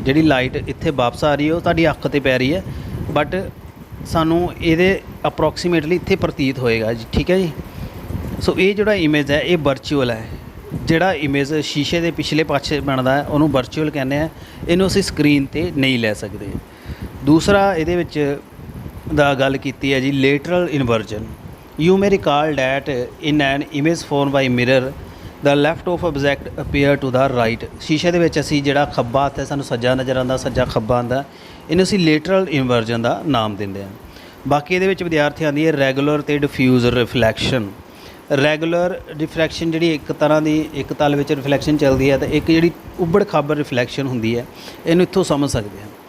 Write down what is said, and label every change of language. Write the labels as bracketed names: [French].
[Punjabi] ਜਿਹੜੀ ਲਾਈਟ ਇੱਥੇ ਵਾਪਸ ਆ ਰਹੀ ਹੈ ਉਹ ਤੁਹਾਡੀ ਅੱਖ 'ਤੇ ਪੈ ਰਹੀ ਹੈ, ਬਟ ਸਾਨੂੰ ਇਹਦੇ ਅਪਰੋਕਸੀਮੇਟਲੀ ਇੱਥੇ ਪ੍ਰਤੀਤ ਹੋਏਗਾ ਜੀ। ਠੀਕ ਹੈ ਜੀ। ਸੋ ਇਹ ਜਿਹੜਾ ਇਮੇਜ ਹੈ ਇਹ ਵਰਚੁਅਲ ਹੈ। ਜਿਹੜਾ ਇਮੇਜ ਸ਼ੀਸ਼ੇ ਦੇ ਪਿਛਲੇ ਪਾਸੇ ਬਣਦਾ ਹੈ ਉਹਨੂੰ ਵਰਚੁਅਲ ਕਹਿੰਦੇ ਆ, ਇਹਨੂੰ ਅਸੀਂ ਸਕਰੀਨ 'ਤੇ ਨਹੀਂ ਲੈ ਸਕਦੇ। ਦੂਸਰਾ ਇਹਦੇ ਵਿੱਚ ਦਾ ਗੱਲ ਕੀਤੀ ਹੈ ਜੀ ਲੇਟਰਲ ਇਨਵਰਜਨ। [English] You may recall that in an image formed by mirror, the left of object appear to the right। [Punjabi] ਸ਼ੀਸ਼ੇ ਦੇ ਵਿੱਚ ਅਸੀਂ ਜਿਹੜਾ ਖੱਬਾ ਹੱਥ ਹੈ ਸਾਨੂੰ ਸੱਜਾ ਨਜ਼ਰ ਆਉਂਦਾ, ਸੱਜਾ ਖੱਬਾ ਆਉਂਦਾ, ਇਹਨੂੰ ਅਸੀਂ ਲੇਟਰਲ ਇਨਵਰਜਨ ਦਾ ਨਾਮ ਦਿੰਦੇ ਹਾਂ। ਬਾਕੀ ਇਹਦੇ ਵਿੱਚ ਵਿਦਿਆਰਥੀਆਂ ਦੀ ਰੈਗੂਲਰ ਅਤੇ ਡਿਫਿਊਜ਼ ਰਿਫਲੈਕਸ਼ਨ। ਰੈਗੂਲਰ ਰਿਫਲੈਕਸ਼ਨ ਜਿਹੜੀ ਇੱਕ ਤਰ੍ਹਾਂ ਦੀ ਇੱਕ ਤਲ ਵਿੱਚ ਰਿਫਲੈਕਸ਼ਨ ਚੱਲਦੀ ਹੈ, ਅਤੇ ਇੱਕ ਜਿਹੜੀ ਉੱਬੜ ਖਾਬੜ ਰਿਫਲੈਕਸ਼ਨ ਹੁੰਦੀ ਹੈ, ਇਹਨੂੰ ਇੱਥੋਂ ਸਮਝ ਸਕਦੇ ਹਾਂ।